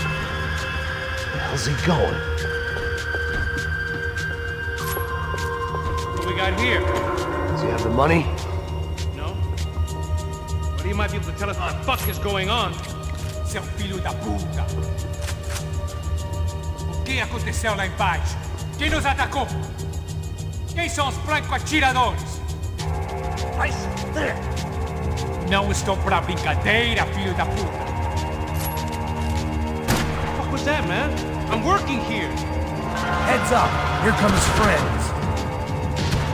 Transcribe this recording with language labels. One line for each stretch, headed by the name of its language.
English: Where the hell's he going? What we got here? Does he have the money? No. But he might be able to tell us what the fuck is going on.
Portuguese: Seu filho da puta! O que aconteceu lá embaixo? Quem nos atacou? Quem são os franco-atiradores? Vai se fuder! Não estou pra brincadeira, filho da puta!
English: What the fuck was that, man? I'm working here! Heads up! Here come his friends!